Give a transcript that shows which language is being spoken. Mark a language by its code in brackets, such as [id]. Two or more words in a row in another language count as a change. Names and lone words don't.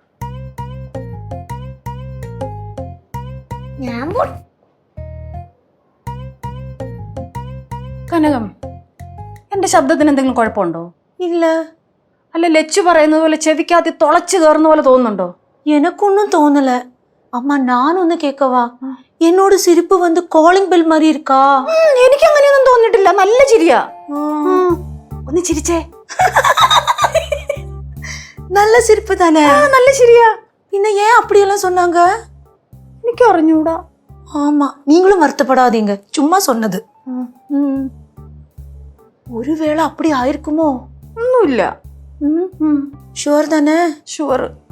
[ml] കനകം, എന്റെ ശബ്ദത്തിന് എന്തെങ്കിലും കുഴപ്പമുണ്ടോ? ഇല്ല. അല്ല, ലച്ചു പറയുന്നത് പോലെ ചെവിക്കകത്ത് തുളച്ചു കയറുന്ന പോലെ തോന്നുന്നുണ്ടോ? [ta] எனக்கொன்னும் தோணல. அம்மா நான் ஒன்னு கேட்கவா? என்னோட சிரிப்பு வந்து காலிங் பெல் மாதிரி இருக்கா? [ml] എനിക്ക് അങ്ങനെയൊന്നും തോന്നിട്ടില്ല, നല്ല ചിരിയാ. ഒന്ന് ചിരിച്ചേ. [ta] நல்ல சிரிப்பு தானே? [ml] നല്ല ചിരിയാ. [ta] பின்ன ஏன் அப்படியெல்லாம் சொன்னாங்க? [ml] എനിക്ക് അറിഞ്ഞൂടാ. [ta] ஆமா, நீங்களும் வருத்தப்படாதீங்க, சும்மா சொன்னது. ஒருவேளை அப்படி ஆயிருக்குமோ? [ml] ഒന്നുമില്ല. [ta] ഷുവർ தானே? [ml] ഷുവർ.